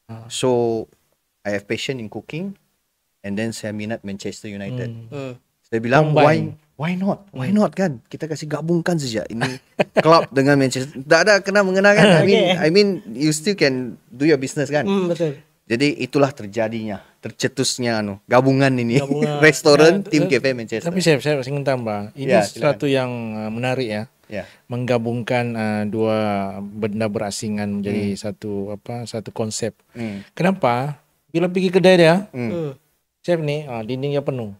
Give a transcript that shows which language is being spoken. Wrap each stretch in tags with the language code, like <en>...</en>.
<en>So I have passion in cooking, and then</en> <ms>saya minat</ms> <en>Manchester United.</en> <ms>Saya bilang</ms> <en>Combine. why not kan?</en> <ms>Kita kasih gabungkan saja ini club dengan Manchester. Tak ada kena mengena kan?</ms> <en>I mean you still can do your business kan?</en> <ms>Betul. Jadi itulah terjadinya, tercetusnya gabungan ini. Restoran tim cafe Manchester. Tapi saya ingin tambah. Ini sesuatu yang menarik ya. Ya. Menggabungkan dua benda berasingan menjadi satu konsep. Kenapa? Bila pergi kedai dia, chef ni dindingnya penuh.</ms>